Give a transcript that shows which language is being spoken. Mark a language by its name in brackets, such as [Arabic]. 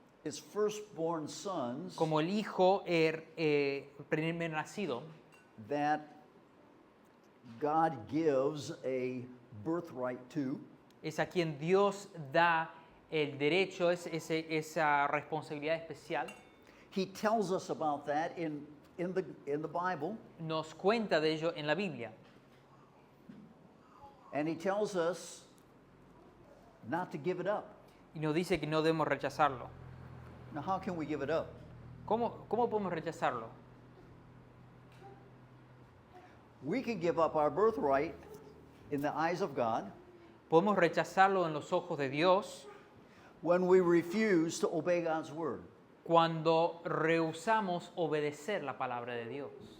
[English] His firstborn sons [Spanish] Como el hijo primer nacido [English] that God gives a birthright to. [Spanish] es a quien Dios da el derecho, esa responsabilidad especial. [English] He tells us about that in the Bible, [Spanish] Nos cuenta de ello en la Biblia. [English] and He tells us not to give it up. [Spanish] Y nos dice que no debemos rechazarlo. [English] Now, how can we give it up? [Spanish] ¿Cómo podemos rechazarlo? [English] We can give up our birthright in the eyes of God [Spanish] Podemos rechazarlo en los ojos de Dios [English] when we refuse to obey God's word, [Spanish] cuando rehusamos obedecer la palabra de Dios.